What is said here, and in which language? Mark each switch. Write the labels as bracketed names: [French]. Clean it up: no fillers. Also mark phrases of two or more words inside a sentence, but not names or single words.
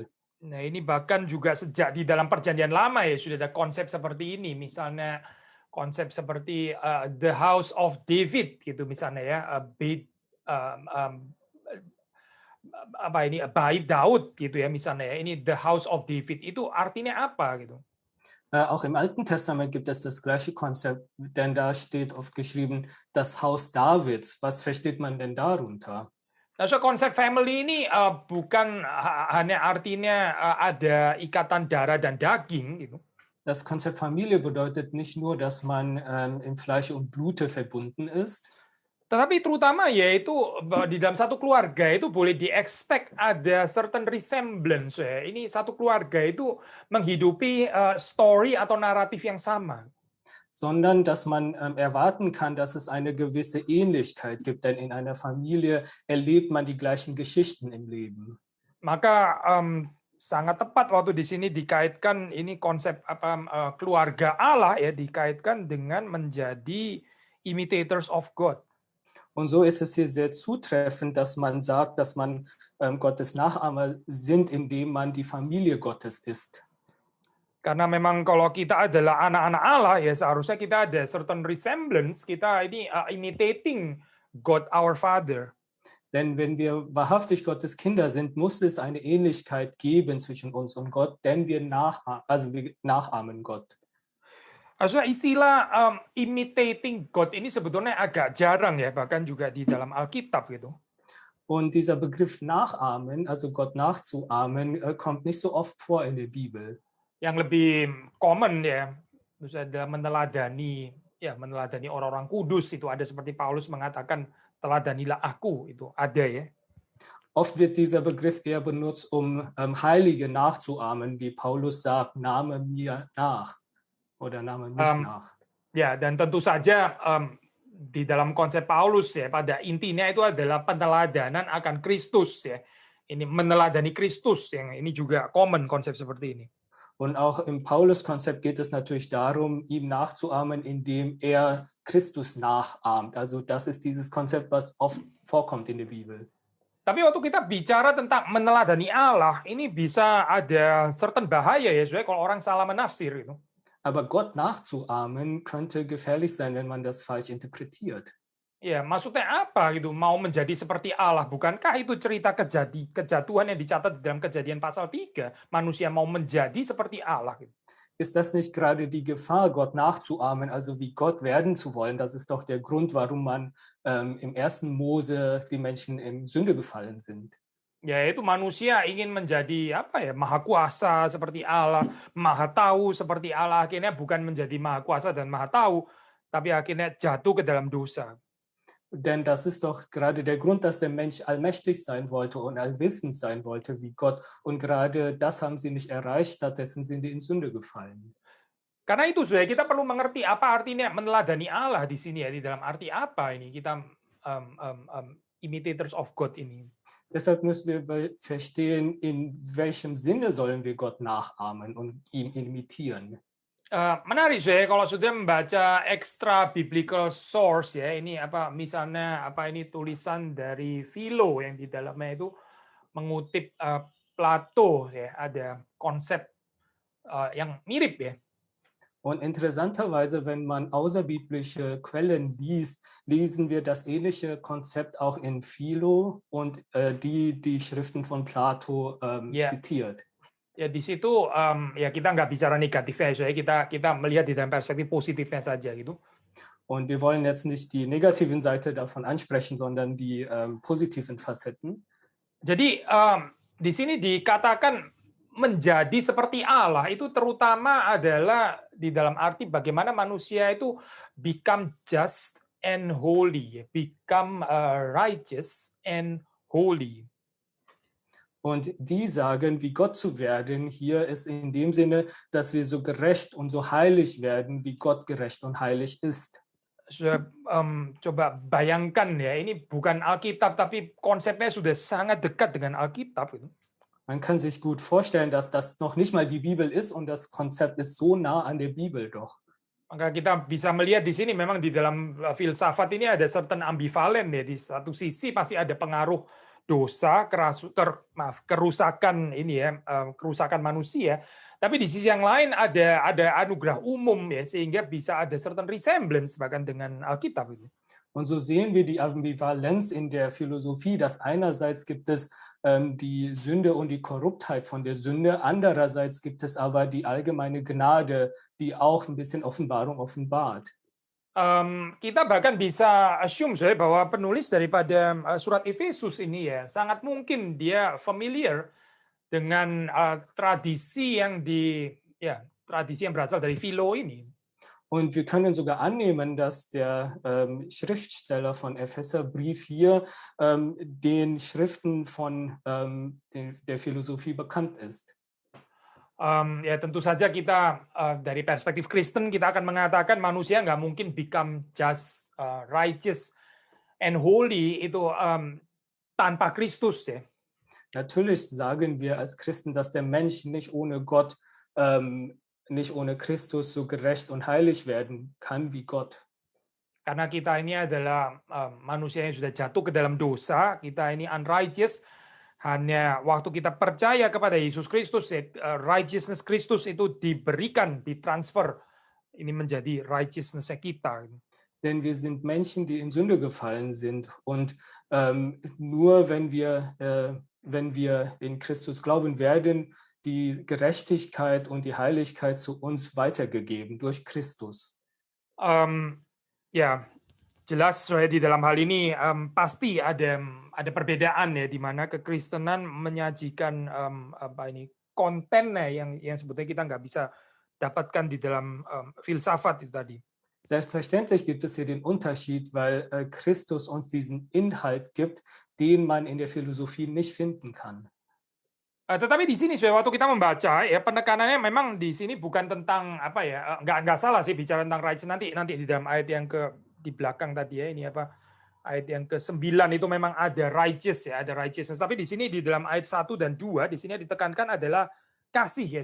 [Indonesian] Nah, ini bahkan juga sejak di dalam Perjanjian Lama ya sudah ada konsep seperti ini. Misalnya konsep seperti [English] the House of David [Indonesian] gitu misalnya ya, apa ini bait Daud gitu ya misalnya ya. Ini [English] the House of David [Indonesian] itu artinya apa gitu? [German] Auch im Alten Testament gibt es das gleiche Konzept, denn da steht oft geschrieben, das Haus Davids. Was versteht man denn darunter? [Indonesian] Nah, so konsep family ini bukan hanya artinya ada ikatan darah dan daging gitu. [German] Das Konzept Familie bedeutet nicht nur, dass man im Fleisch und Blute verbunden ist, [Indonesian] Tetapi terutama yaitu di dalam satu keluarga itu boleh di-expect ada [English] certain resemblance [Indonesian] ya. Ini satu keluarga itu menghidupi story atau naratif yang sama. [German] sondern dass man erwarten kann, dass es eine gewisse Ähnlichkeit gibt, denn in einer Familie erlebt man die gleichen Geschichten im Leben. [Indonesian] Maka sangat tepat waktu di sini dikaitkan ini konsep keluarga Allah ya dikaitkan dengan menjadi [English] imitators of God. [German] Und so ist es hier sehr zutreffend, dass man sagt, dass man Gottes Nachahmer sind, indem man die Familie Gottes ist. [Indonesian] Karena memang kalau kita adalah anak-anak Allah ya seharusnya kita ada [English] certain resemblance, [Indonesian] kita ini [English] imitating God our Father. [German] Denn wenn wir wahrhaftig Gottes Kinder sind, muss es eine Ähnlichkeit geben zwischen uns und Gott, denn wir nachahmen Gott. [Indonesian] Also istilah [English] imitating God [Indonesian] ini sebetulnya agak jarang ya, bahkan juga di dalam Alkitab gitu. [German] Und dieser Begriff nachahmen, also Gott nachzuahmen, kommt nicht so oft vor in der Bibel. [Indonesian] Yang lebih common ya, misalnya meneladani orang-orang kudus itu ada seperti Paulus mengatakan teladanilah aku itu ada ya. [German] Oft wird dieser Begriff eher benutzt, Heilige nachzuahmen, wie Paulus sagt, nahme mir nach oder nahme mich nach. [Indonesian] Ya, dan tentu saja di dalam konsep Paulus ya pada intinya itu adalah peneladanan akan Kristus ya. Ini meneladani Kristus yang ini juga common konsep seperti ini. [German] Und auch im Paulus-Konzept geht es natürlich darum, ihm nachzuahmen, indem er Christus nachahmt. Also das ist dieses Konzept, was oft vorkommt in der Bibel. [Indonesian] Tapi waktu kita bicara tentang meneladani Allah, ini bisa ada certain bahaya ya, soalnya kalau orang salah menafsir itu. [German] Aber Gott nachzuahmen könnte gefährlich sein, wenn man das falsch interpretiert. [Indonesian] Ya, maksudnya apa gitu? Mau menjadi seperti Allah, bukankah itu cerita kejatuhan yang dicatat di dalam Kejadian pasal 3? Manusia mau menjadi seperti Allah gitu. [German] Ist das nicht gerade die Gefahr, Gott nachzuahmen, also wie Gott werden zu wollen? Das ist doch der Grund, warum man im 1. Mose die Menschen in Sünde gefallen sind. [Indonesian] Yaitu manusia ingin menjadi maha kuasa seperti Allah, maha tahu seperti Allah, akhirnya bukan menjadi maha kuasa dan maha tahu, tapi akhirnya jatuh ke dalam dosa. [German] Denn das ist doch gerade der Grund, dass der Mensch allmächtig sein wollte und allwissend sein wollte wie Gott. Und gerade das haben sie nicht erreicht, stattdessen sind sie in Sünde gefallen. [Indonesian] Karena itu, saudara, kita perlu mengerti apa artinya meneladani Allah di sini ya, di dalam arti apa ini kita [English] imitators of God [Indonesian] ini. [German] Deshalb müssen wir verstehen, in welchem Sinne sollen wir Gott nachahmen und ihn imitieren. [Indonesian] Menarik ya kalau sudah membaca [English] extra biblical source [Indonesian] ya, ini misalnya ini tulisan dari Philo yang di dalamnya itu mengutip Plato ya, ada konsep yang mirip ya. [German] Und interessanterweise, wenn man außerbiblische Quellen liest, lesen wir das ähnliche Konzept auch in Philo und die Schriften von Plato zitiert. [Indonesian] Ya di situ ya kita nggak bicara negatifnya, so kita melihat di dalam perspektif positifnya saja gitu. [German] Und wir wollen jetzt nicht die negativen Seite davon ansprechen, sondern die positiven Facetten. [Indonesian] Jadi di sini dikatakan menjadi seperti Allah itu terutama adalah di dalam arti bagaimana manusia itu [English] become just and holy, become righteous and holy. [German] Und die sagen, wie Gott zu werden, hier ist in dem Sinne, dass wir so gerecht und so heilig werden, wie Gott gerecht und heilig ist. [Indonesian] Coba bayangkan ya, ini bukan Alkitab, tapi konsepnya sudah sangat dekat dengan Alkitab. Gitu. [German] Man kann sich gut vorstellen, dass das noch nicht mal die Bibel ist und das Konzept ist so nah an der Bibel doch. [Indonesian] Maka kita bisa melihat di sini memang di dalam filsafat ini ada certain ambivalen ya. Di satu sisi pasti ada pengaruh dosa, kerusakan ini ya, kerusakan manusia. Tapi di sisi yang lain ada anugerah umum ya, sehingga bisa ada [English] certain resemblance [Indonesian] bahkan dengan Alkitab itu. [German] Und so sehen wir die Ambivalenz in der Philosophie, dass einerseits gibt es die Sünde und die Korruptheit von der Sünde, andererseits gibt es aber die allgemeine Gnade, die auch ein bisschen Offenbarung offenbart. [Indonesian] Kita bahkan bisa assume saya bahwa penulis daripada surat Efesus ini ya sangat mungkin dia familiar dengan tradisi yang berasal dari Philo ini. [German] Und wir können sogar annehmen, dass der Schriftsteller von Epheserbrief hier den Schriften von der Philosophie bekannt ist. [Indonesian] Ya tentu saja kita dari perspektif Kristen kita akan mengatakan manusia nggak mungkin [English] become just, righteous and holy [Indonesian] itu tanpa Kristus ya. [German] Natürlich sagen wir als Christen, dass der Mensch nicht ohne Gott, nicht ohne Christus so gerecht und heilig werden kann wie Gott. [Indonesian] Karena kita ini adalah manusia yang sudah jatuh ke dalam dosa, kita ini unrighteous. Hanya waktu kita percaya kepada Yesus Kristus, righteousness Kristus itu diberikan, ditransfer, ini menjadi righteousness kita. [German] Denn wir sind Menschen, die in Sünde gefallen sind. Und nur wenn wir in Christus glauben, werden die Gerechtigkeit und die Heiligkeit zu uns weitergegeben durch Christus. [Indonesian] Ya, jelas saya di dalam hal ini pasti ada perbedaan ya di mana kekristenan menyajikan kontennya yang sebetulnya kita nggak bisa dapatkan di dalam filsafat itu tadi. [German] Selbstverständlich gibt es hier den Unterschied, weil Christus uns diesen Inhalt gibt, den man in der Philosophie nicht finden kann. [Indonesian] Tetapi di sini waktu kita membaca ya penekanannya memang di sini bukan tentang apa ya, nggak salah sih bicara tentang righteous nanti di dalam ayat yang di belakang tadi ya, ini apa ayat yang ke-9 itu memang ada righteous ya, ada righteousness. Tapi di sini di dalam ayat 1 dan 2 di sini ditekankan adalah kasih ya.